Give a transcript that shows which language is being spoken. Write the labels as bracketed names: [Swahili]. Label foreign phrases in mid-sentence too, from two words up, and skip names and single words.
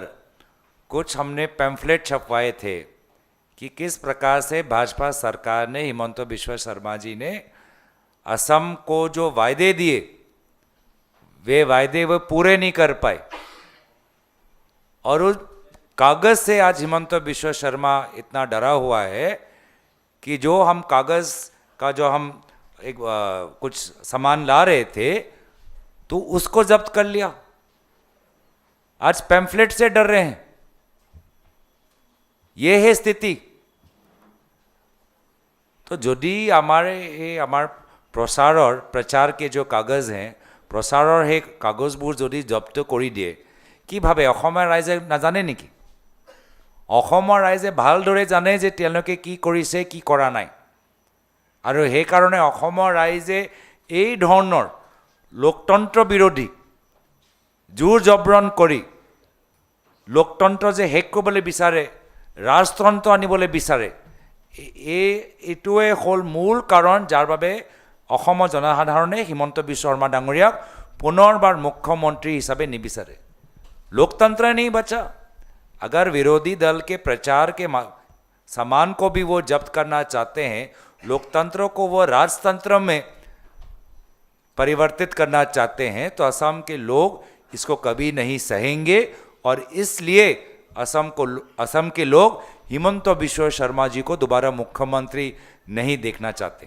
[Hindi] कुछ हमने पैम्फलेट छपवाए थे कि किस प्रकार से भाजपा सरकार ने, हिमंत बिश्व शर्मा जी ने असम को जो वायदे दिए वे वायदे वो पूरे नहीं कर पाए, और उस कागज़ से आज हिमंत बिश्व शर्मा इतना डरा हुआ है कि जो हम कागज़ का जो हम एक कुछ सामान ला रहे थे तो उसको जब्त कर लिया। आज पैम्फलेट से डर रहे हैं। ये है स्थिति। तो [Assamese] যদি আমাৰ প্ৰচাৰ [Hindi] के जो कागज़ हैं, [Assamese] প্ৰচাৰৰ সেই কাগজবোৰ যদি জব্দ কৰি দিয়ে, কি ভাবে অসমৰ ৰাইজে নাজানে নেকি? অসমৰ ৰাইজে ভালদৰে জানে যে তেওঁলোকে কি কৰিছে, কি কৰা নাই, আৰু সেইকাৰণে অসমৰ ৰাইজে এই ধৰণৰ লোকতন্ত্ৰ বিৰোধী জোৰ জবৰণ কৰি লোকতন্ত্ৰ যে শেষ কৰিবলৈ বিচাৰে, ৰাজতন্ত্ৰ আনিবলৈ বিচাৰে, এইটোৱে হ'ল মূল কাৰণ যাৰ বাবে অসমৰ জনসাধাৰণে হিমন্ত বিশ্ব শৰ্মা ডাঙৰীয়াক পুনৰবাৰ মুখ্যমন্ত্ৰী হিচাপে নিবিচাৰে। [Hindi] लोकतंत्र नहीं बचा। अगर विरोधी दल के प्रचार के सामान को भी वो जब्त करना चाहते हैं, लोकतंत्र को वो राजतंत्र में परिवर्तित करना चाहते हैं, तो असम के लोग इसको कभी नहीं सहेंगे, और इसलिए असम के लोग हिमंत बिश्व शर्मा जी को दोबारा मुख्यमंत्री नहीं देखना चाहते।